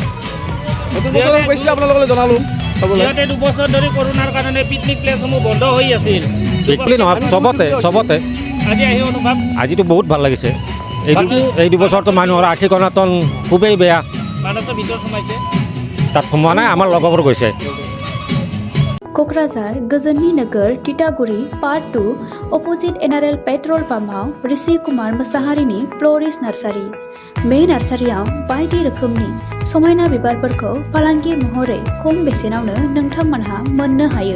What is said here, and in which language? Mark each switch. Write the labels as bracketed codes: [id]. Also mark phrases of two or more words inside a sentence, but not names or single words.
[as] জনালোঁ দুবছৰ ধৰি কৰোণাৰ কাৰণে [en] picnic places [as] বন্ধ হৈ আছিল পিকনিক নহয় চবতে আজিতো বহুত ভাল লাগিছে এই দুবছৰটো মানুহৰ আৰ্থিক অনাটন খুবেই বেয়া তাত সোমোৱা নাই আমাৰ লগৰবোৰ গৈছে। [brx] क'क्राझार गोजोननि नोगोर तितागुरि [en] part 2 opposite NRL petrol pump [brx] ऋषि कुमार मोसाहारिनि फ्ल'रिस्ट नार्सारि बे नार्सारियाव बायदि रोखोमनि समायना बिबारफोरखौ फालांगि महरै खम बेसेनावनो नोंथांमोनहा मोननो हायो।